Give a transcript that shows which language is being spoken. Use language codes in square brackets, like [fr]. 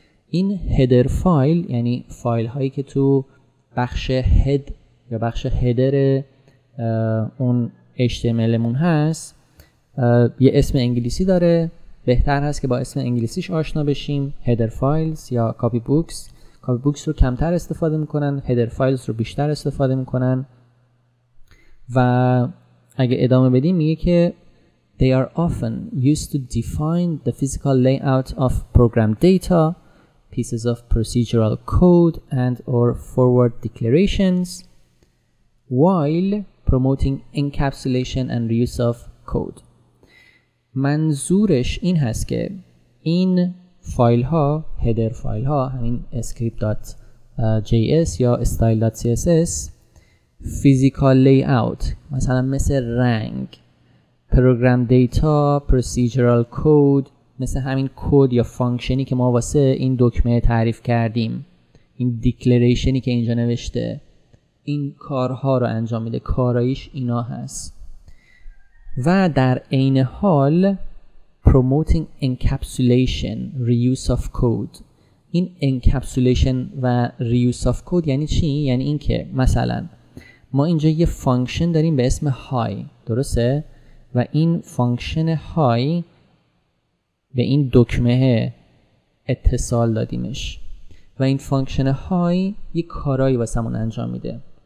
[fa] این هدر فایل یعنی فایل هایی که تو بخش هد یا بخش هدر اون HTML مون هست، یه اسم انگلیسی داره. بهتر هست که با اسم انگلیسیش آشنا بشیم. هدر فایلز یا کاپی بوکس. کاپی بوکس رو کمتر استفاده میکنن، هدر فایلز رو بیشتر استفاده میکنن. [en] و اگه ادامه بدیم میگه که they are often used to define the physical layout of program data, pieces of procedural code and or forward declarations while promoting encapsulation and reuse of code. [fa] منظورش این هست که این فایل ها، هدر فایل ها، همین script.js یا style.css، physical layout مثلا مثل رنگ، program data، procedural code مثل همین کد یا فانکشنی که ما واسه این دکمه تعریف کردیم، این دیکلریشنی که اینجا نوشته، این کارها رو انجام میده، کاراییش اینا هست. و در عین حال [en] promoting encapsulation, reuse of code. [fa] این encapsulation و reuse of code یعنی چی؟ یعنی این که مثلا ما اینجا یه فانکشن داریم به اسم های، درسته؟ و این فانکشن های به این دکمه اتصال دادیمش و این فانکشن های یه کارایی واسمون انجام میده.